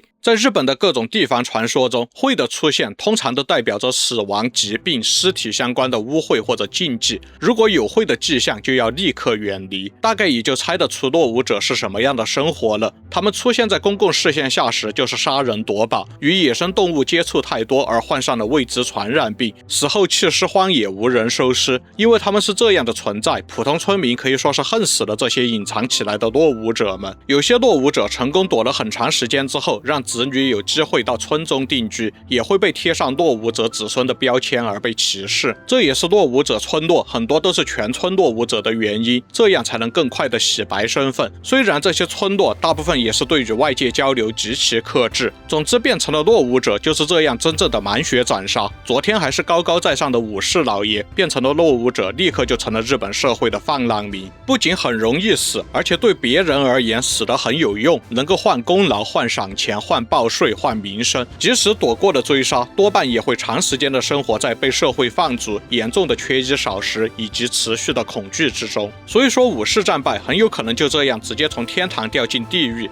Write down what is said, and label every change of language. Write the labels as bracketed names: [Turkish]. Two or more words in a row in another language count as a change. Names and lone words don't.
[Chinese] 在日本的各種地方傳說中，晦的出現通常都代表着死亡、疾病、屍體相關的污穢或者禁忌。如果有晦的跡象，就要立刻遠離。大概也就猜得出落伍者是什麼樣的生活了。他們出現在公共視線下時，就是殺人夺寶，與野生動物接觸太多而患上了未知傳染病，死後棄屍荒野，無人收屍。因為他們是這樣的存在，普通村民可以說是恨死了這些隱藏起來的落伍者們。有些落伍者成功躲了很長时间之後，讓子女有机會到村中定居，也會被貼上落伍者子孫的標籤而被歧視。這也是落伍者村落很多都是全村落伍者的原因，這樣才能更快的洗白身份。雖然這些村落大部分也是对與外界交流極其克制，總之变成了落伍者就是這樣真正的滿血斬殺。昨天還是高高在上的武士老爺，變成了落伍者，立刻就成了日本社會的放浪民。不僅很容易死，而且對別人而言死得很有用，能夠換功勞、換賞錢、換報稅、換名聲。即使躲過了追殺，多半也會長時間的生活在被社會放逐、嚴重的缺衣少食以及持續的恐懼之中。所以說武士戰敗很有可能就這樣直接從天堂掉進地獄。